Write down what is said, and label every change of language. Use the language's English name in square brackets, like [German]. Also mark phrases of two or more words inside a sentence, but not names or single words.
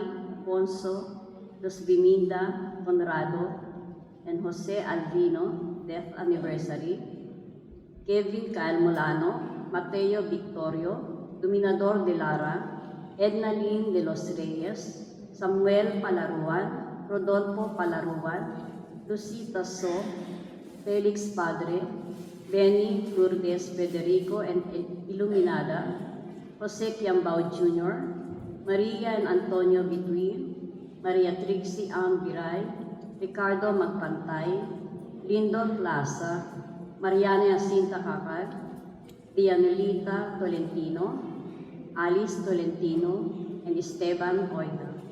[English] Ponso, Los Biminda Conrado, and Jose Alvino, death anniversary, Kevin Kyle Molano, Mateo Victorio, Dominador de Lara, Edna Lynn de los Reyes, Samuel Palaruan, Rodolfo Palaruan, Lucita So, Felix Padre, Benny Lourdes Federico and Iluminada, Jose Kiambao Jr., Maria and Antonio Bituin, Maria Trixie Ann Biray, Ricardo Magpantay, Lindon Plaza, Mariana Jacinta Kakad, Dianelita Tolentino, Alice Tolentino, and Esteban Oida.